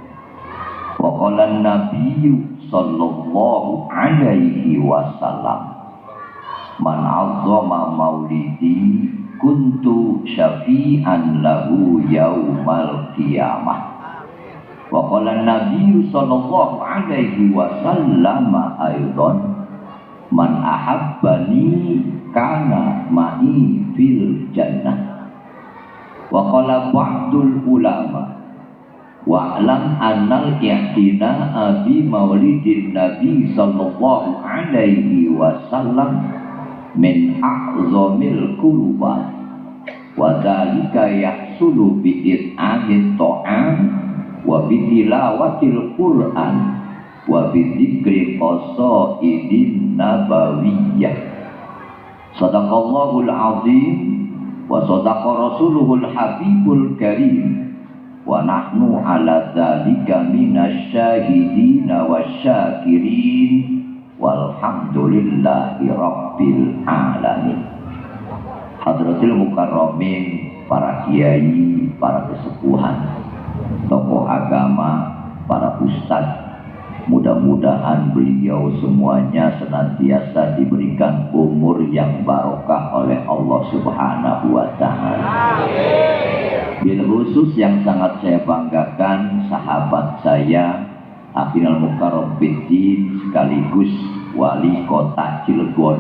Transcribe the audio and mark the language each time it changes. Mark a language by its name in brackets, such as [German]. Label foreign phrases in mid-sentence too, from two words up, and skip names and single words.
[Arabic] وقال النبي صلى الله عليه وسلم من عظم مولدي كنت شفيعا له يوم القيامة. وقال النبي صلى الله عليه وسلم أيضا من أحبني كان معي في الجنة. وقال بعض العلماء واعلم أن الاعتناء بمولد النبي صلى الله عليه وسلم من أعظم القربات وذلك يحصل بإطعام الطعام وبتلاوة القرآن وبذكر قصائد نبوية. صدق الله العظيم وصدق رسوله الحبيب الكريم ونحن على ذلك من الشاهدين والشاكرين والحمد لله رب العالمين. حضرة المكرمين, [Indonesian] para kiai, para kesepuhan, tokoh agama, para ustadz, mudah-mudahan beliau semuanya senantiasa diberikan umur yang barokah oleh Allah [Arabic] سبحانه وتعالى. بالخصوص [Indonesian] yang sangat saya banggakan, sahabat saya Afinal Mukarram Bidin sekaligus wali kota Cilegon.